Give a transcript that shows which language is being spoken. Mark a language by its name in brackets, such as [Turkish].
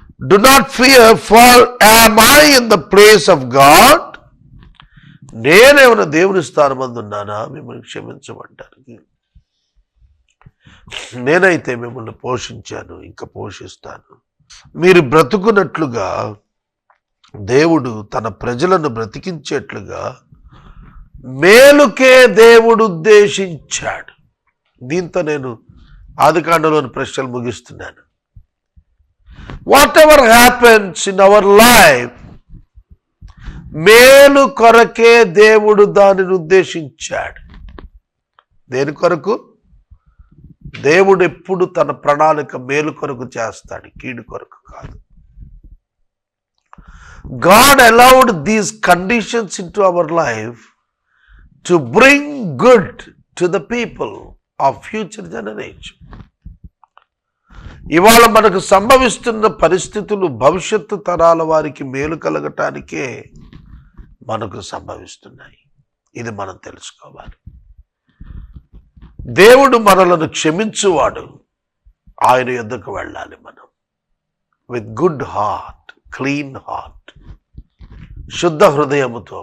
[English] Do not fear, for am I in the place of God? [Telugu] నేనేమైనా దేవుని స్థానమందున్నానా మిమ్మల్ని క్షమించమంటానికి? నేనైతే మిమ్మల్ని పోషించాను, ఇంకా పోషిస్తాను. మీరు బ్రతుకున్నట్లుగా దేవుడు తన ప్రజలను బ్రతికించేట్లుగా మేలుకే దేవుడు ఉద్దేశించాడు. దీంతో నేను ఆదికాండంలోని ప్రశ్నలు ముగిస్తున్నాను. [English] whatever happens in our life, [Telugu] మేలు కొరకే దేవుడు దానిని ఉద్దేశించాడు. దేని కొరకు? దేవుడు ఎప్పుడు తన ప్రణాళిక మేలు కొరకు చేస్తాడు, కీడు కొరకు కాదు. [English] God allowed these conditions into our life to bring good to the people of future generation. [Telugu] ఇవాళ మనకు సంభవిస్తున్న పరిస్థితులు భవిష్యత్తు తరాల వారికి మేలు కలగటానికే మనకు సంభవిస్తున్నాయి. ఇది మనం తెలుసుకోవాలి. దేవుడు మనలను క్షమించువాడు, ఆయన యొద్దకు వెళ్ళాలి మనం [English] with good heart, clean heart, [Telugu] శుద్ధ హృదయముతో.